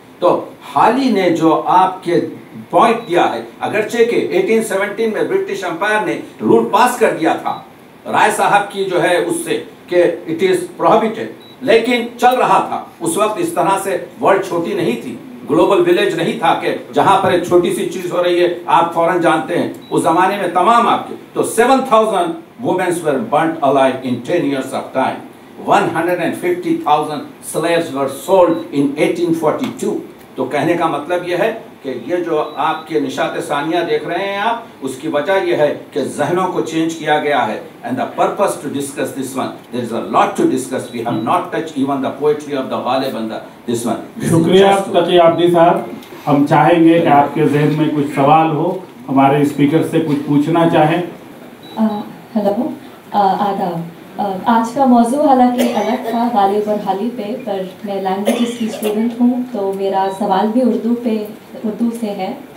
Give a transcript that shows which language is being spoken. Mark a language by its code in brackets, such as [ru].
[ur] تو حالی نے جو آپ کے پوائنٹ دیا ہے، اگرچہ کہ 1817 میں برٹش امپائر نے رول پاس کر دیا تھا رائے صاحب کی جو ہے اس سے کہ [en] it is prohibited, [ur] لیکن چل رہا تھا. اس وقت اس طرح سے ورلڈ چھوٹی نہیں تھی، گلوبل ولیج نہیں تھا کہ جہاں پر ایک چھوٹی سی چیز ہو رہی ہے آپ فوراً جانتے ہیں. اس زمانے میں تمام آپ کے تو [en] 7,000 women were burnt alive in 10 years of time. 150,000 slaves were sold in 1842. [ur] تو کہنے کا مطلب یہ ہے کہ یہ جو آپ کے نشاط ثانیہ دیکھ رہے ہیں آپ، اس کی وجہ یہ ہے کہ ذہنوں کو چینج کیا گیا ہے. [en] And the purpose to discuss this one, there is a lot to discuss. We have not touched even the poetry of the Ghalib and this one. [ur] شکریہ تقی عابدی صاحب. ہم چاہیں گے کہ آپ کے ذہن میں کچھ سوال ہو، ہمارے اسپیکر سے کچھ پوچھنا چاہیں. ہیلو، آداب. آج کا موضوع حالانکہ الگ تھا غالب اور حالی پہ، پر میں لینگویجز کی اسٹوڈنٹ ہوں تو میرا سوال بھی اردو سے ہے.